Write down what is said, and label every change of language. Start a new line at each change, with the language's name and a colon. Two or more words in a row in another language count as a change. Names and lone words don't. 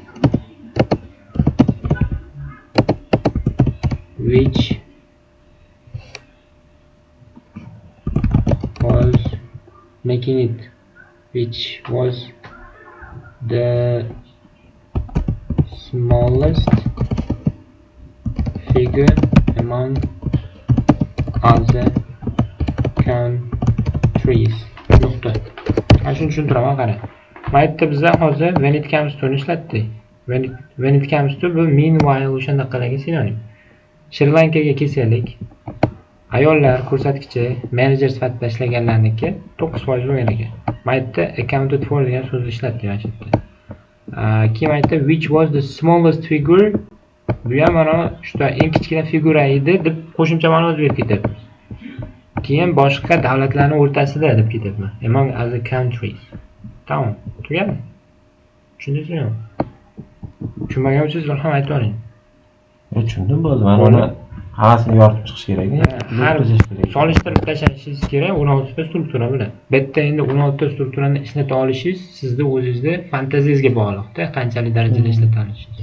English: which was the smallest figure among other countries.
Uzbek: Nuqta. Ana shuni tushuntiraman, qara. Mana yerda biz hozir
English: when it comes to
Uzbek: ni ishlatdik.
English: When it comes to
Uzbek: bu meanwhile o'shanda qilgan sinonim. Sri Lankaga kelsak, ayollar ko'rsatkichi manager sifatida ishlaganlarniki 9% bo'lgan ekan. Mana yerda
English: accounted for
Uzbek: degan so'zni ishlatdik mana shu yerda. Keyin mana yerda
English: which was the smallest figure,
Uzbek: bu ham mana shu eng kichkina figura edi deb qo'shimcha ma'no berib ketyapmiz. Keyin boshqa davlatlarning o'rtasida deb ketyapman.
English: Among other countries.
Uzbek: Tamam. Tugadi. Tushundingizmi? Tushunmagan bo'lsangiz ham aytib oling. Tushundim bo'ldi. Mana uni havasini yoritib chiqish kerak. Har solishtirib tashlashingiz kerak 16 ta struktura bilan. Bu yerda endi 16 ta strukturani ishlata olishingiz sizni o'zingizga fantaziyangizga bog'liqda, qanchalik darajada ishlata olishingiz.